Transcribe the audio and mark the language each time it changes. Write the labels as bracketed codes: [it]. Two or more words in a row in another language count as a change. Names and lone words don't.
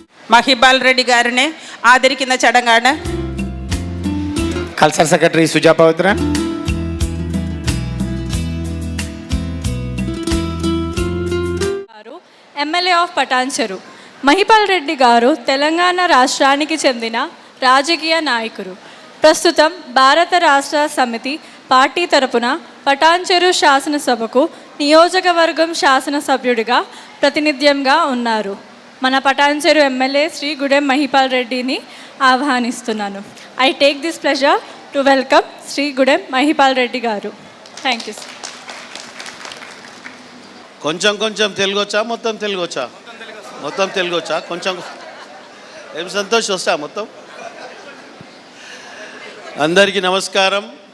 [ml] മഹിപാൽ റെഡ്ഡി ഗാരിനെ ആദരിക്കുന്ന ചടങ്ങാണ്. [en] cultural secretary [ml] സുജ പവിത്രൻ. [en] MLA of [te] పటాన్చెరు మహిపాల్ రెడ్డి గారు తెలంగాణ రాష్ట్రానికి చెందిన రాజకీయ నాయకుడు. ప్రస్తుతం భారత రాష్ట్ర సమితి పార్టీ తరపున పటాన్చెరు శాసనసభకు నియోజకవర్గం శాసనసభ్యుడిగా ప్రాతినిధ్యంగా ఉన్నారు. మన పటాన్చెరు ఎమ్మెల్యే శ్రీ గుడెం మహిపాల్ రెడ్డిని ఆహ్వానిస్తున్నాను. [en] I take this pleasure to welcome శ్రీ గుడెం మహిపాల్ రెడ్డి గారు. thank you. [te] కొంచెం కొంచెం తెలుగు వచ్చా, మొత్తం తెలుగు వచ్చా? మొత్తం తెలుగు వచ్చా? కొంచెం ఏం సంతోష్ వస్తా మొత్తం. అందరికీ నమస్కారం.